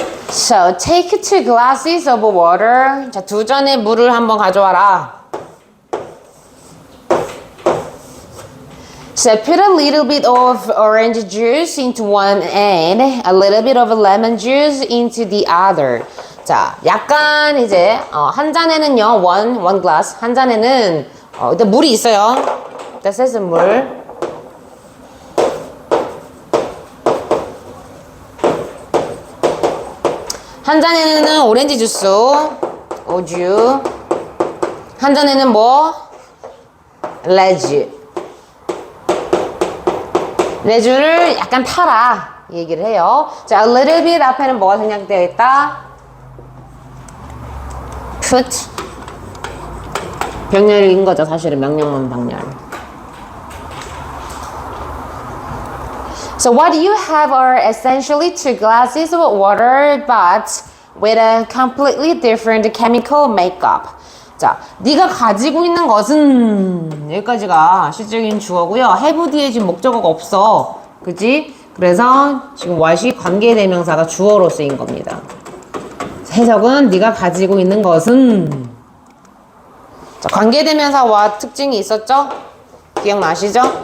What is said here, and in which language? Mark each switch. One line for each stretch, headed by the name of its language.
English: So, take 2 glasses of water.
Korean: 자, 2잔의 물을 한번 가져와라.
English: So, put a little bit of orange juice into one and a little bit of lemon juice into the other.
Korean: 자, 약간 이제 한 잔에는요,
English: one glass.
Korean: 한 잔에는 일단 물이 있어요. 일단 셋은 물. 한 잔에는 오렌지 주스, 오주. 한 잔에는 뭐? 레주. 레주를 약간 타라 얘기를 해요. 자,
English: a little bit
Korean: 앞에는 뭐가 생략되어 있다? put. 병렬인 거죠. 사실은 명령문 병렬.
English: So what you have are essentially 2 glasses of water, but with a completely different chemical makeup.
Korean: 자, 네가 가지고 있는 것은 여기까지가 실질적인 주어고요. have 뒤에 지금 목적어가 없어. 그지? 그래서 지금 what이 관계대명사가 주어로 쓰인 겁니다. 해석은 네가 가지고 있는 것은 자, 관계대명사 what 특징이 있었죠? 기억나시죠?